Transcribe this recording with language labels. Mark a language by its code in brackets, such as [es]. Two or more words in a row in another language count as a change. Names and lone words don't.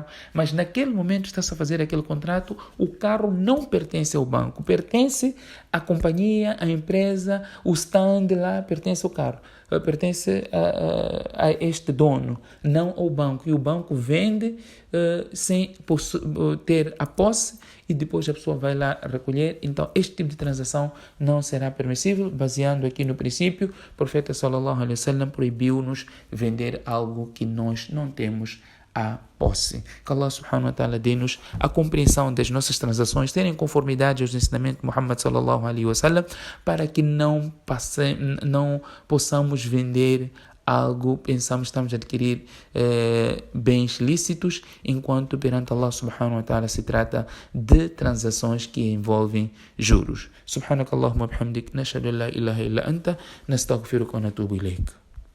[pt] Mas naquele momento está-se a fazer aquele contrato, o carro não pertence ao banco, pertence à companhia, à empresa, o stand lá pertence ao carro, pertence a este dono, não ao banco. E o banco vende sem ter a posse e depois a pessoa vai lá recolher. Então, este tipo de transação não será permissível. Baseando aqui no princípio, o profeta [ar] صلى الله عليه وسلم [pt] proibiu-nos vender algo que nós não temos a posse. Que Allah [ar] سبحانه وتعالى [pt] dê-nos a compreensão das nossas transações, terem conformidade aos ensinamentos de Muhammad [ar] صلى الله عليه وسلم, [pt] para que não possamos vender algo, pensamos que estamos a adquirir bens lícitos, enquanto perante Allah [ar] سبحانه وتعالى [pt] se trata de transações que envolvem juros. [ar] سبحانك اللهم بحمدك، نشهد أن لا إله إلا أنت، نستغفرك ونتوب إليك.